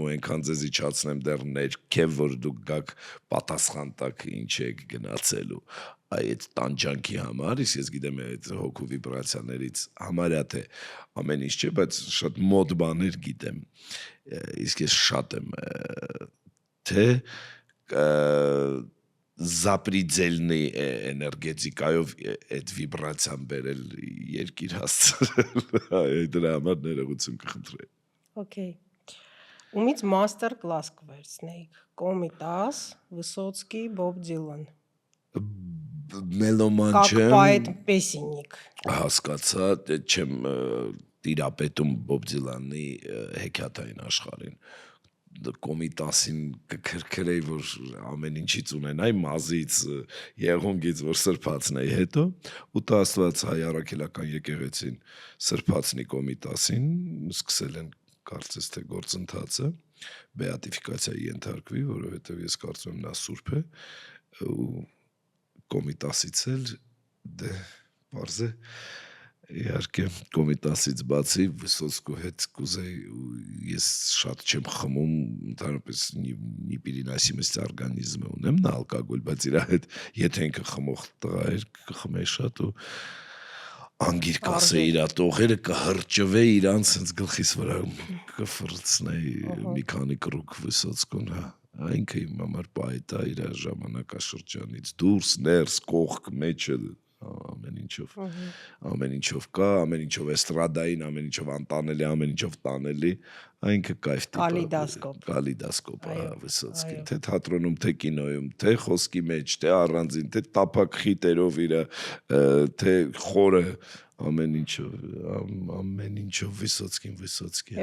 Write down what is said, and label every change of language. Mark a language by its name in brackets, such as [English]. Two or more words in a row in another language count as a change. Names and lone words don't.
[Armenian] ու այնքան ձեզ իջացնեմ դեռ ներքև որ դուք գաք պատասխան տաք ինչ եք գնացելու այդ տանջանքի համար ես գիտեմ այդ հոգու վիբրացիաներից համարյա թե ամեն ինչ չէ բայց շատ մոտ բաներ գիտեմ իսկ ես շատ եմ թե запредельной էներգետիկայով այդ վիբրացիան բերել երկիր հասցրել դրա համար ներողություն կխնդրեի Okay. Ումից [English] master class [Armenian] կվերցնեիք Կոմիտաս, Վիսոցկի, Բոբ Դիլան Մելոման Как չեմ [Russian] поэт песенник [Armenian] հասկացա չեմ տիրապետում Բոբ Դիլանի հեքիաթային աշխարհին Կոմիտասին կքրքրեի որ ամեն ինչից ունենայի մազից եղունգից որ սրբացնեի հետո ու տա Աստված հայ առաքելական եկեղեցին սրբացնի Կոմիտասին սկսել են կարծես թե գործընթացը բեատիֆիկացիայի ենթարկվի որովհետև ես կարծում եմ նա սուրբ է ու Կոմիտասից էլ դե բարձ է իհարկե Կոմիտասից բացի Վիսոցկու հետ կուզեի ու ես շատ չեմ խմում ընդհանրապես [Russian] не переносимость организма [Armenian] ունեմ նա ալկոգոլ բայց իր հետ եթե ինքը խմող տղա էր կխմեի շատ ու անգիր կասեի իր տողերը կհրճվեի իրանց հենց գլխիս վրա կֆրցնեի մի քանի կրուկ Վիսոցկուն ինքը իմ համար պայտ է իր ժամանակաշրջանից դուրս ներս կողք մեջը ամեն ինչով կա, ամեն ինչով էստրադային, ամեն ինչով անտանելի, ամեն ինչով տանելի, այնքը կայֆ տիպ կալիդասկոպ Վիսոցկին, թե թատրոնում, թե կինոյում, թե խոսքի մեջ, թե առանձին, թե տափակ խիտերով իր, թե խորը, ամեն ինչով Վիսոցկին։